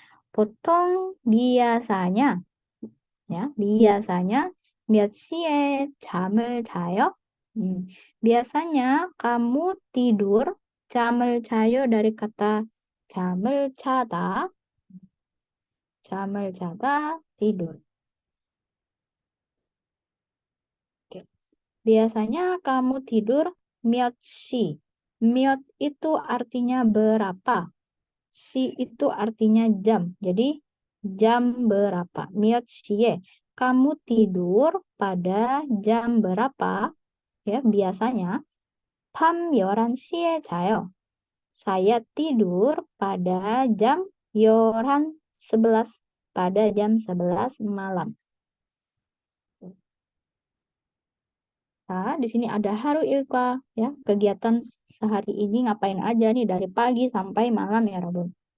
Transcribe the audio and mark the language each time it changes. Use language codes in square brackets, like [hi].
[ko] 보통 [id] biasanya ya, biasanya [ko] 몇 시에 잠을 자요? [id] Biasanya kamu tidur, [ko] 잠을 자요 [id] dari kata [ko] 잠을 자다, 잠을 자다, [id] tidur. Oke. Biasanya kamu tidur [ko] 몇 시. [id] 몇 itu artinya berapa. 시 itu artinya jam. Jadi jam berapa. [ko] 몇 시에. [id] Kamu tidur pada jam berapa? Ya, biasanya [ko] 밤 11시에 자요. [id] Saya tidur pada jam 11 pada jam 11 malam. Nah, di sini ada haru ilka ya, kegiatan sehari ini ngapain aja nih dari pagi sampai malam ya Robun.